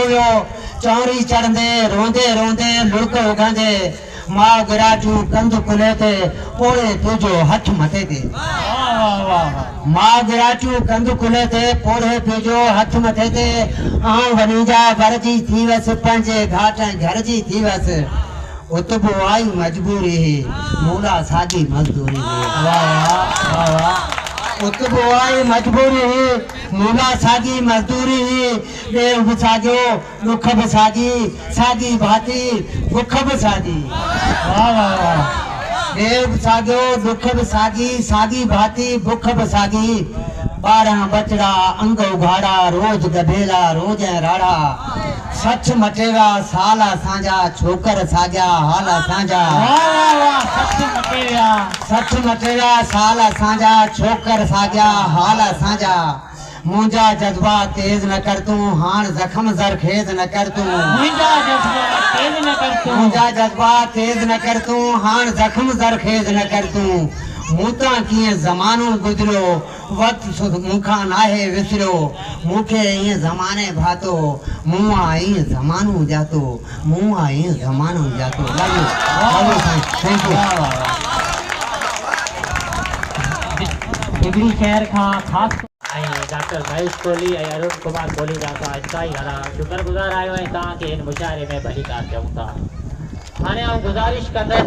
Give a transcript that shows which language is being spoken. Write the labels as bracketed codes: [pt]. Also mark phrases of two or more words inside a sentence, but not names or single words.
[sd] वियो चौरी चढ़ंदे रोंदे रोंदे लुड़क उगंदे मां गिराजू कंध कुले ते पोड़े तुंहिंजो हथ मथे ते मां गिराजू कंध कुले ते पोड़े तुंहिंजो हथ मथे ते आऊं वञी जा घर जी थी वसि पंहिंजे घाट घर जी थी वसि उतबो आई मजबूरी मूला सागी मजदूरी उतबो आई मजबूरी मूला सागी मजदूरी देव भी साजो दुख भी सागी सागी भाती दुख भी सागी देव सागो दुख भी सागी सागी भाती दुख भी सागी 12 बचड़ा अंग उघाड़ा रोज गधेला रोज राड़ा सच मटेगा साल असांजा छोकर साजा हाल असांजा सच मटेगा साल असांजा छोकर साजा हाल असांजा मुंहिंजा जज्बा तेज न कर तूं हाण जख्म ज़रखेज़ न कर तूं मुंहिंजा जज्बा तेज न कर तूं हाण जख्म ज़रखेज़ न कर तूं मूं तां कीअं ज़मानो गुज़रियो वक़्तु मूंखां नाहे विसरियो मूंखे ईअं ज़माने भातो मूं आ ईअं ज़मानो जातो मूं आ ईअं ज़मानो जातो [en] thank you [sd] डिग्री शहर खां ख़ासि डॉक्टर महेश कोहली ऐं अरुण कुमार कोहली जा असां इंतहाई घणा शुक्रगुज़ार आहियूं ऐं तव्हांखे हिन मुशाइरे में भली कार कयूं था हाणे आउं गुज़ारिश कंदसि